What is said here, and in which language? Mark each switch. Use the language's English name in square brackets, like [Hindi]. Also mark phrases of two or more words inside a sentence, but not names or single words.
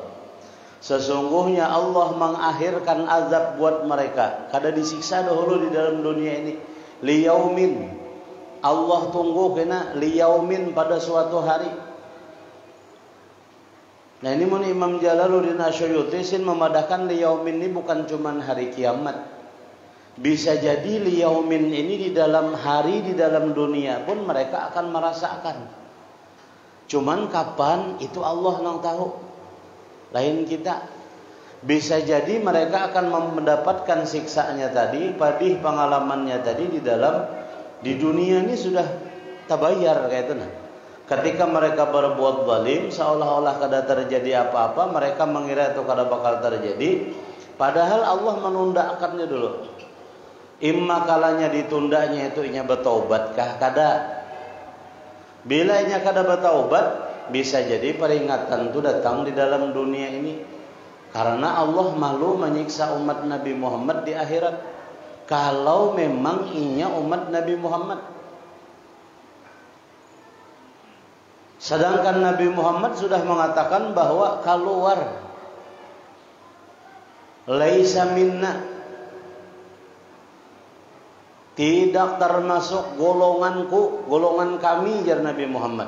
[Indonesian] Sesungguhnya Allah mengakhirkan azab buat mereka, kada disiksa dahulu di dalam dunia ini. Liyaumin, Allah tunggu kena liyaumin pada suatu hari. [Banjar] Nah ini mun Imam Jalaluddin Asyuyuti memadahkan liyaumin ini bukan cuman hari kiamat. [Indonesian] Bisa jadi liyaumin ini di dalam hari, di dalam dunia pun mereka akan merasakan. Cuman kapan itu Allah yang tahu. Lain kita. [Banjar] Bisa jadi mereka akan mendapatkan siksanya tadi, padih pengalamannya tadi di dunia ini sudah tabayar kayak itu nah. [Indonesian] Ketika mereka berbuat zalim, seolah-olah kada terjadi apa-apa, mereka mengira itu kada bakal terjadi, padahal Allah menundakannya dulu. [Banjar] Imma kalanya ditundanya itu inya bertaubatkah kada? Bila inya kada bertaubat, bisa jadi peringatan itu datang di dalam dunia ini. [Indonesian] Karena Allah malu menyiksa umat Nabi Muhammad di akhirat. [Banjar] Kalau memang inya umat Nabi Muhammad. [Indonesian] Sedangkan Nabi Muhammad sudah mengatakan bahwa keluar [Arabic] laisa minna, [Indonesian] tidak termasuk golonganku, golongan kami, jar Nabi Muhammad.